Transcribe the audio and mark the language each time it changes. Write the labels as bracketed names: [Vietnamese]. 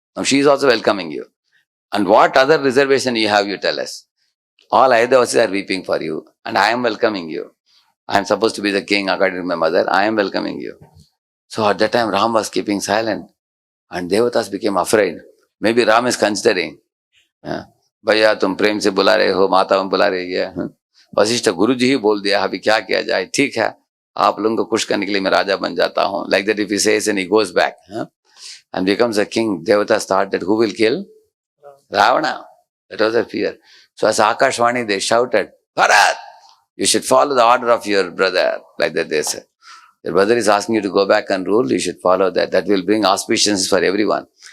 [English] Now she is also welcoming you. And what other reservation you have, you tell us. All Ayodhavasis are weeping for you, and I am welcoming you. I am supposed to be the king according to my mother. I am welcoming you. So at that time, Ram was keeping silent, and Devatas became afraid. Maybe Ram is considering, [Hindi] भैया तुम प्रेम से बुला रहे हो, माता बुला रही है. वशिष्ठ गुरु जी ही बोल दिया, अभी क्या किया जाए? ठीक है, आप लोगों को खुश करने के लिए मैं राजा बन जाता हूँ. [English] Like that, if he says and he goes back and becomes a king, Devatas thought that who will kill? Ravana. That was their fear. So as Akashvani, they shouted, Bharat, you should follow the order of your brother. Like that they said. Your brother is asking you to go back and rule, you should follow that. That will bring auspicience for everyone.